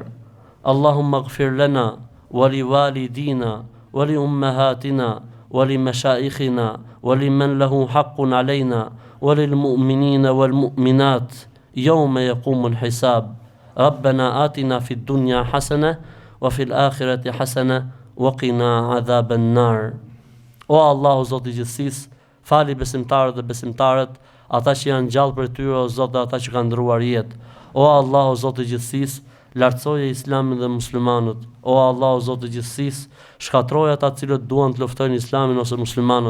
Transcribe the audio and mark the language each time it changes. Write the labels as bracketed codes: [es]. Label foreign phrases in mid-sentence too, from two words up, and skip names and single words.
[ar] اللهم اغفر لنا ولوالدينا ولأمهاتنا ولمشائخنا ولمن له حق علينا وللمؤمنين والمؤمنات يوم يقوم الحساب. ربنا آتنا في الدنيا حسنة وفي الآخرة حسنة وقنا عذاب النار. [sq] O Allahu Zoti i gjithësisë, fali besimtarët dhe besimtarët, ata që janë gjallë për tyre, o Zot, dhe ata që kanë ndruar jetë. O Allahu Zoti i gjithësisë, lartësoje Islamin dhe muslimanët. O Allahu Zoti i gjithësisë, shkatroje ata të cilët duan të luftojnë Islamin ose muslimanët.